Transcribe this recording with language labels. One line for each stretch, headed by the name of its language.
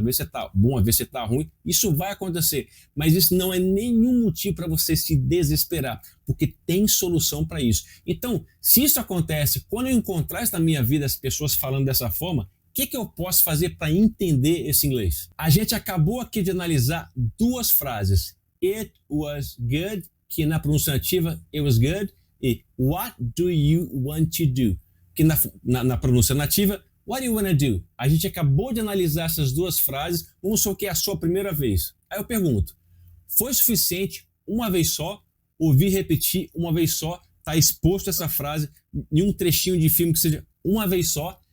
Portuguese: Às vezes você está bom, às vezes você está ruim, isso vai acontecer. Mas isso não é nenhum motivo para você se desesperar, porque tem solução para isso. Então, se isso acontece, quando eu encontrar isso na minha vida, as pessoas falando dessa forma, o que eu posso fazer para entender esse inglês? A gente acabou aqui de analisar duas frases.
English: It was good,
Portuguese: que na pronúncia nativa,
English: it was good, e what do you want to do?
Portuguese: Que na pronúncia nativa,
English: what do you wanna do?
Portuguese: A gente acabou de analisar essas duas frases, vamos supor que é a sua primeira vez. Aí eu pergunto, foi suficiente uma vez só, ouvir repetir uma vez só, tá exposto essa frase em um trechinho de filme que seja uma vez só?